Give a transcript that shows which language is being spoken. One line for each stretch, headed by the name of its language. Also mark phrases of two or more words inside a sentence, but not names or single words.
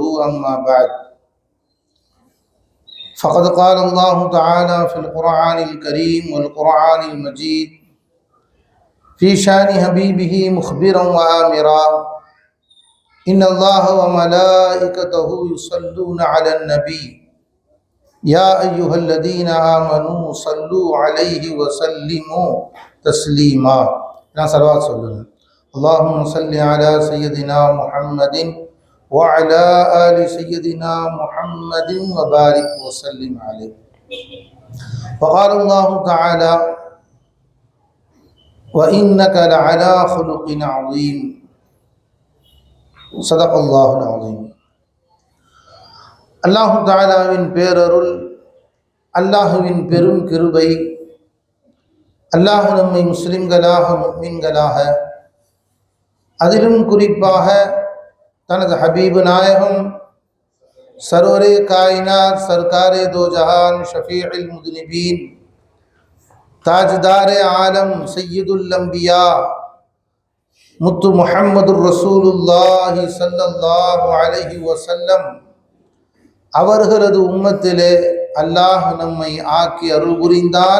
Arabic: أما بعد، فقد قال الله تعالى في القرآن الكريم والقرآن المجيد في شان حبيبه مخبرا وآمرا: إن الله وملائكته يصلون على النبي يا أيها الذين آمنوا صلوا عليه وسلموا تسليما.
Tamil: நான் ஸலவாத் சொல்லுங்க.
Arabic: اللهم صل على سيدنا محمد وعلى آل سيدنا محمد وبارك وسلم عليه. وقال الله تعالى: وإنك لعلى خلق عظيم. صدق الله العظيم.
Tamil: அல்லாஹு தஆலாவின் பேரருள், அல்லாஹுவின் பெரும் கிருபை, அல்லாஹ் நம்மை முஸ்லிம்களாக முஃமின்களாக, அதிலும் குறிப்பாக தனது ஹபீபு நாயகம்
Urdu: سرور کائنات سرکار دو جہان
Arabic: شفيع المذنبين
Urdu: تاجدار عالم
Arabic: سيد الأنبياء محمد رسول الله صلى الله عليه وسلم
Tamil: அவர்களது உம்மத்திலே அல்லாஹ் நம்மை ஆக்கி அருள் புரிந்தான்.